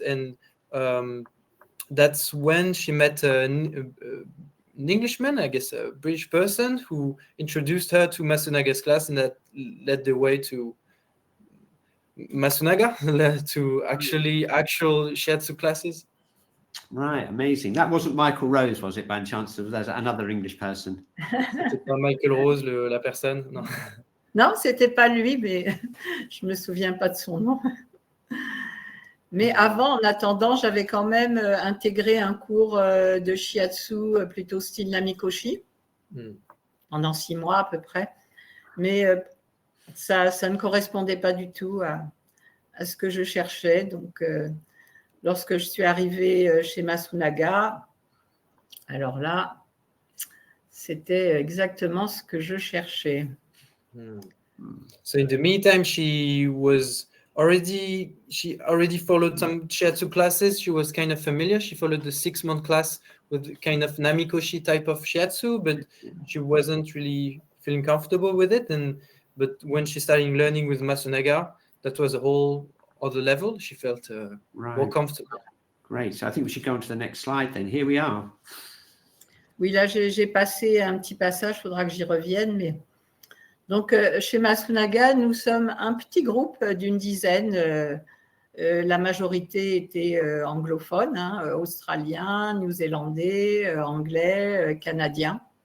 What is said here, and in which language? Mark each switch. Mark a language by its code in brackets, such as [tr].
[en] And that's when she met an Englishman, I guess a British person, who introduced her to Masunaga's class, and that led the way to Masunaga, to actual shiatsu classes. Right, amazing. That wasn't Michael Rose, was it, by any chance? There's another English person. [fr] C'était pas Michael Rose, la personne, non. Non, c'était pas lui, mais je me souviens pas de son nom. Mais avant, en attendant, j'avais quand même intégré un cours de shiatsu plutôt style Namikoshi, pendant 6 mois à peu près. Mais ça ne correspondait pas du tout à ce que je cherchais. Donc, lorsque je suis arrivée chez Masunaga, alors là, c'était exactement ce que je cherchais. [en] So in the meantime, she already followed some shiatsu classes. She was kind of familiar. She followed the 6-month class with kind of Namikoshi type of shiatsu, but she wasn't really feeling comfortable with it. But when she started learning with Masunaga, that was a whole other level. She felt more comfortable. Great. So I think we should go on to the next slide then. Here we are. [fr] Oui, là, j'ai passé un petit passage. Il faudra que j'y revienne. Mais... Donc, chez Masunaga, nous sommes un petit groupe d'une dizaine. La majorité était anglophone, australien, néo-zélandais, anglais, canadien.